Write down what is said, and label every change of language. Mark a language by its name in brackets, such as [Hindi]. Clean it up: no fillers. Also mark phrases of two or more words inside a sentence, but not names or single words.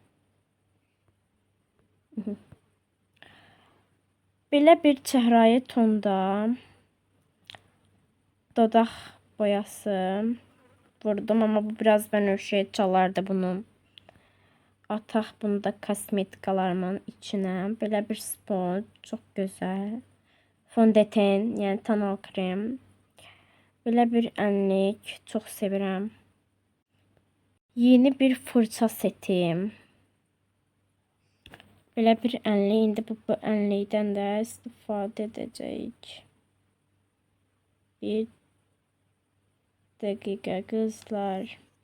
[Azerbaijani] Belə bir çəhrayı tonda dodaq boyası vurdum ama bu biraz bənövşəyə çalardı bunu. Ataq bunu da kosmetikalarımın içine. Belə bir spot, [Turkish] çok güzel. Fondöten, yani tonal krem. [Azerbaijani] Belə bir ənlik, çok sevirəm. [Turkish] Yeni bir fırça setim. [Azerbaijani] Belə bir ənlik, indi bu ənlikdən də istifadə edəcəyik. [Turkish] Bir dakika kızlar.